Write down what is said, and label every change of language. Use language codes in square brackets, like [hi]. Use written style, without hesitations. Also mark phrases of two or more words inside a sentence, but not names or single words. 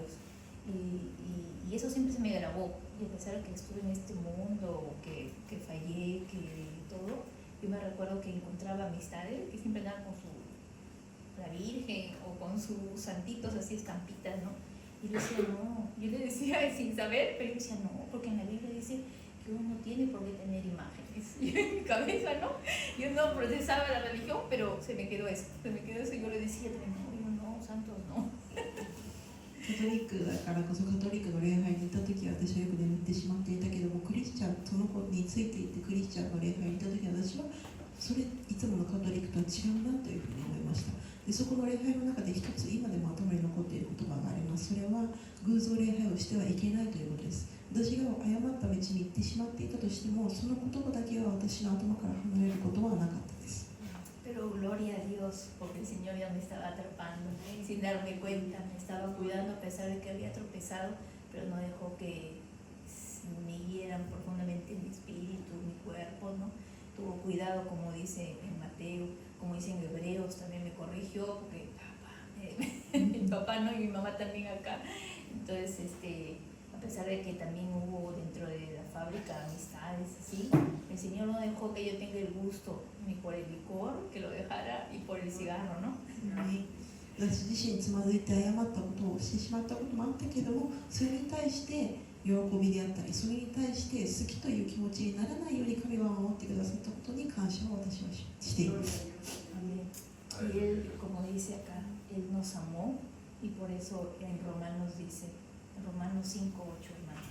[es] Y eso siempre se me grabó, y a pesar de que estuve en este mundo, que fallé, que todo, yo me recuerdo que encontraba amistades que siempre andaban con la Virgen o con sus santitos así estampitas, ¿no? Y yo decía, no, yo le decía sin saber, pero yo decía, no, porque en la Biblia dice que uno no tiene por qué tener imágenes. Y en mi cabeza, ¿no? Yo no procesaba la religión, pero se me quedó eso, y yo le decía, no, santos, no. [ja] カトリックだからこそ、カトリックの礼拝に行った時は私はよく眠ってしまっていたけども、クリスチャン、その子についていってクリスチャンの礼拝に行った時は私はそれいつものカトリックとは違うなというふうに思いました。で、そこの礼拝の中で一つ今でも頭に残っている言葉があります。それは偶像礼拝をしてはいけないということです。私が誤った道に行ってしまっていたとしても、その言葉だけは私の頭から離れることはなかったです。 [es] Pero gloria a Dios, porque el Señor ya me estaba atrapando, ¿no? Y sin darme cuenta, me estaba cuidando a pesar de que había tropezado, pero no dejó que me hieran profundamente mi espíritu, mi cuerpo, ¿no? Tuvo cuidado, como dice en Mateo, como dice en Hebreos, también me corrigió, porque mi papá, ¿no? Y mi mamá también acá. Entonces, a pesar de que también hubo dentro de la fábrica amistades así, el Señor no dejó que yo tenga el gusto ni por el licor, que lo dejara, y por el cigarro, ¿no? [ja] 私自身つまずいて誤ったことをしてしまったこともあったけども、それに対して喜びであったり、それに対して好きという気持ちにならないように神は守ってくださったことに感謝を私はしています。 [es] Amén. Y Él, como dice acá, Él nos amó, y por eso en Romanos dice, en Romanos 5:8, hermanos.